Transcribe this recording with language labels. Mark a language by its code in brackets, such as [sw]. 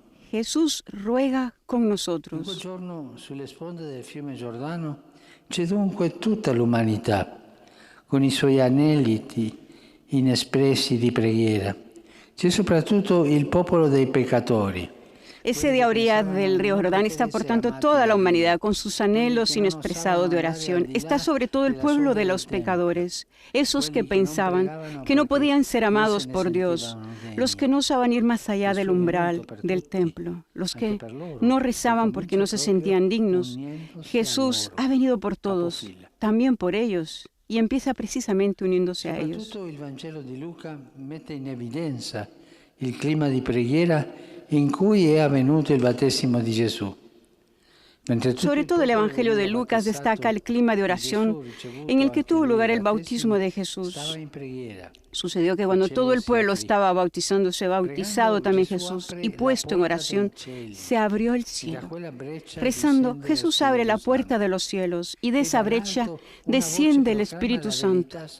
[es] Jesús ruega con nosotros. [it] Un giorno sulle sponde del fiume Giordano c'è dunque tutta l'umanità, con i suoi aneliti inespressi di preghiera. C'è soprattutto il popolo dei peccatori. [es] Ese día a orillas del río Jordán está, por tanto, toda la humanidad con sus anhelos inexpresados de oración. Está sobre todo el pueblo de los pecadores, esos que pensaban que no podían ser amados por Dios, los que no osaban ir más allá del umbral del templo, los que no rezaban porque no se sentían dignos. Jesús ha venido por todos, también por ellos, y empieza precisamente uniéndose a ellos. [it] Il Vangelo di Luca mette in evidenza il clima di preghiera in cui è avvenuto il battesimo di Gesù. [es] Sobre todo el Evangelio de Lucas destaca el clima de oración en el que tuvo lugar el bautismo de Jesús. Sucedió que cuando todo el pueblo estaba bautizándose, bautizado también Jesús, y puesto en oración, se abrió el cielo. Rezando, Jesús abre la puerta de los cielos, y de esa brecha desciende el Espíritu Santo.